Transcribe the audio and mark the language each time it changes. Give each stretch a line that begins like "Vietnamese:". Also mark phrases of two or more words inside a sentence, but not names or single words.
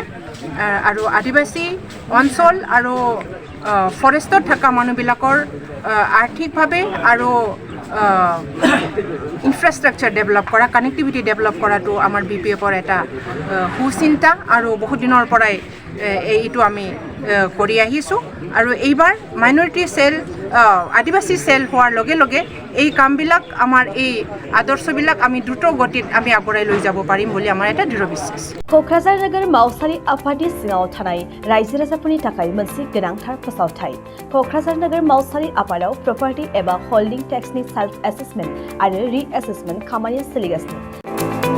Assamese: আৰু আদিবাসী অঞ্চল আৰু ফৰেষ্টত থকা মানুহবিলাকৰ আৰ্থিকভাৱে আৰু
English: infrastructure develop
Assamese: কৰা,
English: connectivity develop
Assamese: কৰাটো আমাৰ BPFৰ এটা সুচিন্তা আৰু বহুত দিনৰ পৰাই এইটো আমি কৰি আহিছোঁ। আৰু এইবাৰ
English: minority cell,
Assamese: আদিবাসী চেল হোৱাৰ লগে লগে এই কামবিলাক, আমাৰ এই আদৰ্শবিলাক আমি দ্ৰুত গতিত আমি আগবঢ়াই লৈ যাব পাৰিম বুলি আমাৰ এটা দৃঢ় বিশ্বাস।
Bodo: क'क्राझार नोगोर मावसारि आफादनि सिङाव थानाय रायजो राजाफोरनि थाखाय मोनसे गोनांथार फोसावथाय। क'क्राझार नोगोर मावसारि आफादाव प्रपार्टी एबा
English: holding taxनि self assessment
Bodo: आरो
English: re assessment
Bodo: खामानिया सोलिगासिनो।